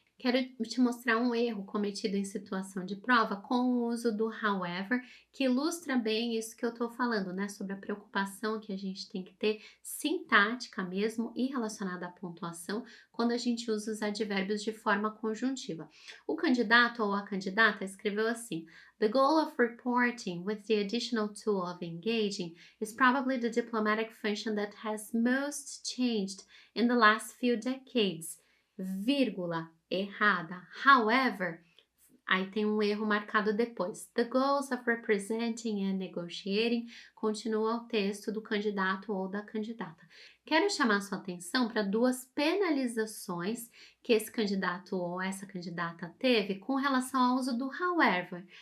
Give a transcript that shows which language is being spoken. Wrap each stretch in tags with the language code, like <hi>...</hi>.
<pt>Quero te mostrar um erro cometido em situação de prova com o uso do however, que ilustra bem isso que eu estou falando, né? Sobre a preocupação que a gente tem que ter sintática mesmo e relacionada à pontuação quando a gente usa os advérbios de forma conjuntiva.</pt> <en>O candidato ou a candidata escreveu assim: The goal of reporting with the additional tool of engaging is probably the diplomatic function that has most changed in the last few decades.</en> <pt>Vírgula, errada.</pt> <en>However,</en> <pt>Aí tem um erro marcado depois.</pt> <en>The goals of representing and negotiating</en> <pt>continua o texto do candidato ou da candidata. Quero chamar sua atenção para duas penalizações que esse candidato ou essa candidata teve com relação ao uso do however.</pt>